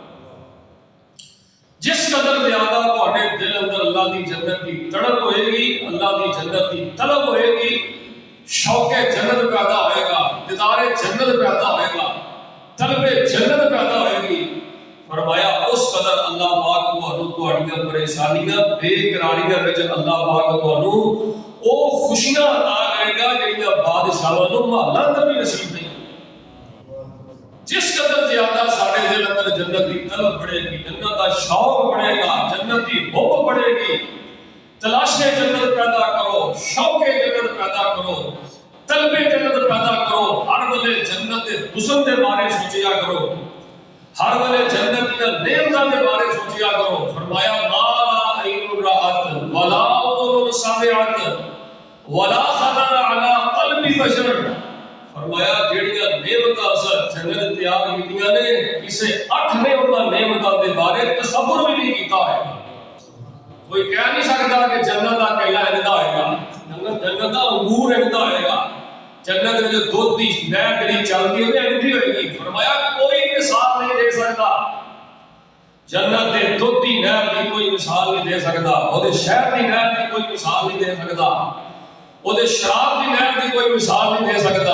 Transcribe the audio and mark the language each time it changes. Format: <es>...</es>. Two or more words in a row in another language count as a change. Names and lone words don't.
<pa>جس قدر زیادہ تواڈے دل اندر اللہ دی جنت کی تڑپ ہوئے گی، اللہ دی جنت کی طلب ہوئے گی، شوق جنت پیدا ہوئے گا، دیدار جنت پیدا ہوئے گا، طلب جنت پیدا ہوئے گی۔ فرمایا اس قدر اللہ پاک تانوں تواڈیاں پریشانیاں بے قراریاں وچ اللہ پاک تانوں او خوشیاں عطا کرے گا جڑیاں بادشاہاں نوں محلاں اندر بھی نصیب نہیں۔ جس قدر زیادہ ساڈے دل اندر</pa> <ur>جنت کی طلب بڑھے گی، جنت کا شوق بڑھے گا، جنت کی حب بڑھے گی،</ur> <pa>تلاش جنت پیدا کرو، شوق جنت پیدا کرو، طلب جنت پیدا کرو، ہر ویلے جنت کے حسن کے بارے سوچیا کرو، ہر ویلے جنت کی نعمتوں کے بارے سوچیا کرو۔</pa> <ar>فرمایا ما عین رأت ولا اذن سمعت ولا خطر علی قلب بشر۔</ar> <pa>فرمایا جڑیاں نعمتاں اصل جنت تیار کیتیاں نے کسے اٹھ نے انہاں نعمتاں دے بارے تصور بھی نہیں کیتا ہے۔ کوئی کہہ نہیں سکتا کہ جنت دا کیلا اندا ہوئے گا، جنت دا انگور اندا ہوئے گا، جنت میں جو دودھ دی نہر جڑی چلدی ہے انہی ہوئے گی۔ فرمایا کوئی مثال نہیں دے سکتا، جنت دے دودھ دی نہر کی کوئی مثال نہیں دے سکتا، او دے شہد دی نہر کی کوئی مثال نہیں دے سکتا، او دے شراب دی نہر کی کوئی مثال نہیں دے سکتا۔</pa>